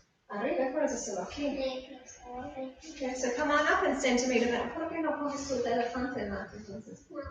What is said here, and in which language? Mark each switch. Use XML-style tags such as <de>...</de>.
<es>Arriba, puedes hacerlo aquí.</es> <en>Okay, so come on up and centimeter that.</en> <es>¿Por qué no coges tu elefante, entonces?</es>